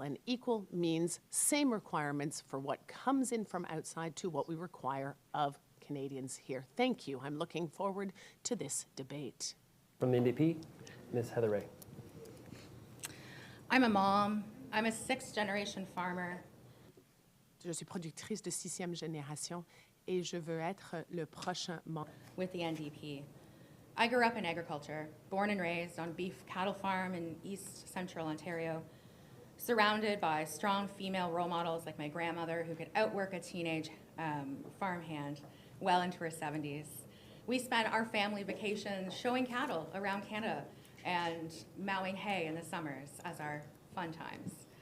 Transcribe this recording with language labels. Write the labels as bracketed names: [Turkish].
[English] And equal means same requirements for what comes in from outside to what we require of Canadians here. Thank you. I'm looking forward to this debate. From the NDP, Ms. Heather Ray. I'm a mom. I'm a 6th-generation farmer. [French] Je suis productrice de 6e génération et je veux être le prochain [English] with the NDP. I grew up in agriculture, born and raised on beef cattle farm in East Central Ontario, surrounded by strong female role models like my grandmother who could outwork a teenage farmhand well into her 70s. We spent our family vacations showing cattle around Canada and mowing hay in the summers as our fun times.